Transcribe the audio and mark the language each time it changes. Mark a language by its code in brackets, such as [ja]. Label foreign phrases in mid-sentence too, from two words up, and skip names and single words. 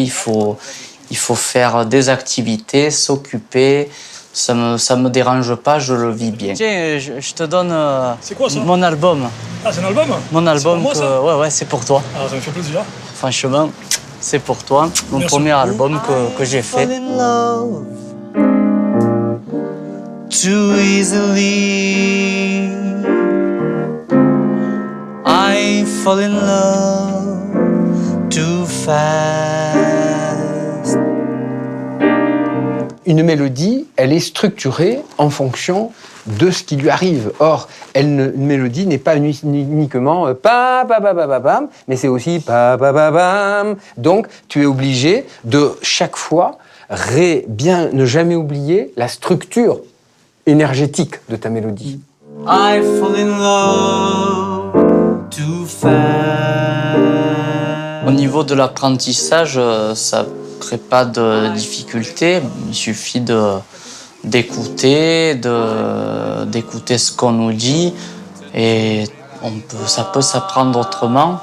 [fr] Il faut faire des activités, s'occuper. Ça me dérange pas, je le vis bien. Tiens, je te donne c'est quoi, ça? Mon album. Ah, c'est un album? Mon album, c'est pour moi, ça? Ouais, c'est pour toi. Ah, ça me fait plaisir. Franchement, c'est pour toi. Mon Merci premier beaucoup. album que j'ai fait. [en] Too easily, I fall in love too fast. [fr] Une mélodie, elle est structurée en fonction de ce qui lui arrive. Or, une mélodie n'est pas uniquement pa pa pa pa pa pam, mais c'est aussi pa pa pa pam. Donc, tu es obligé de chaque fois bien ne jamais oublier la structure énergétique de ta mélodie. [en] I fall in love too fast. [fr] Au niveau de l'apprentissage, ça ne crée pas de difficulté. Il suffit d'écouter ce qu'on nous dit et ça peut s'apprendre autrement.